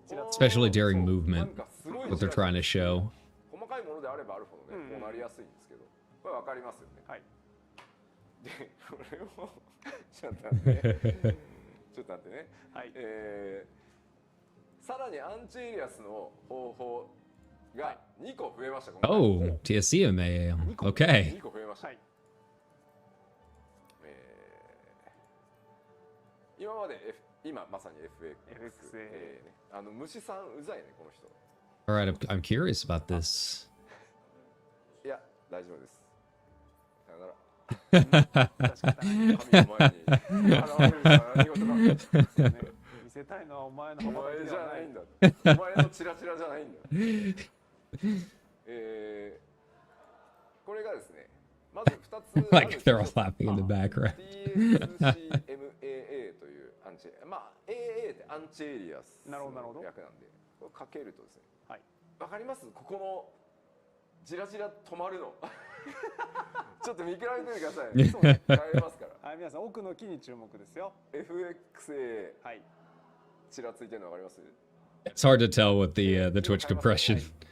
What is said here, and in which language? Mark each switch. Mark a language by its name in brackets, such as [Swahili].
[English] Especially during movement, what they're trying to show. [Japanese] 細かいものであればあるほどね、こうなりやすいんですけど、これわかりますよね。はい。で、これをちょっと待ってね。はい。さらにアンチエイリアスの方法が2個増えました。 [English] Oh, TSCMA. Okay. [Japanese] 2個増えました。今まで今まさに FXA ね。虫さんうざいねこの人。 [English] All right, I'm curious about this. [Japanese] いや大丈夫です。さよなら。神の前に現れる何事か。見せたいのはお前のお前じゃないんだ。お前のチラチラじゃないんだ。これがですね、まず2つ [English] Like they're all laughing in the background. [Japanese] TSCMAA というアンチ、まあ AA ってアンチエイリアスの略なんで、これかけるとですね、はい、わかります？ここのジラジラ止まるの。ちょっと見比べてみてくださいね。そうね。変えますから。はい、皆さん奥の木に注目ですよ。 FXA はい。ちらついてるのわかります [English] ？It's hard to tell with the Twitch compression.